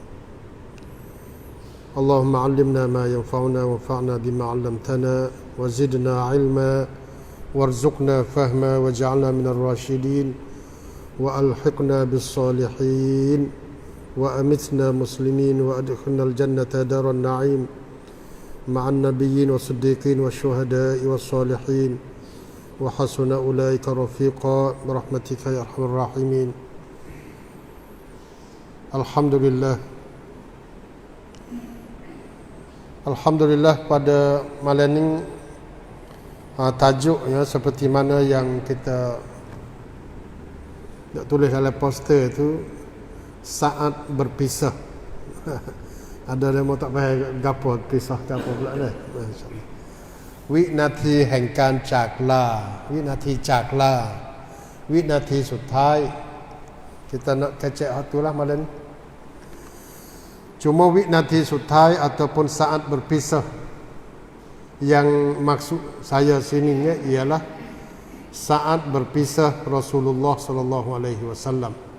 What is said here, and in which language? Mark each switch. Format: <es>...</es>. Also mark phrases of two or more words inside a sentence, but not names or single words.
<ar>اللهم علمنا ما ينفعنا وانفعنا بما علمتنا وزدنا علما وارزقنا فهما واجعلنا من الراشدين وألحقنا بالصالحين وأمتنا مسلمين وأدخلنا الجنة دار النعيم مع النبيين والصديقين والشهداء والصالحين وحسن أولئك رفيقا برحمتك يا أرحم الراحمين.</ar> <ms>Alhamdulillah pada malam ini tajuk ya seperti mana yang kita tulis dalam poster itu, saat berpisah. Ada yang mau tak payah gapo pisah gapo pula dah. Masya-Allah.</ms> <th>วินาทีแห่งการจากลาวินาทีจากลาวินาทีสุดท้าย</th> <ms>kita nak kecek itulah malam. Cuma</ms> <th>วินาที สุดท้าย</th> <ms>ataupun saat berpisah yang maksud saya sininya ialah saat berpisah Rasulullah</ms> <ar>صلى الله عليه وسلم.</ar>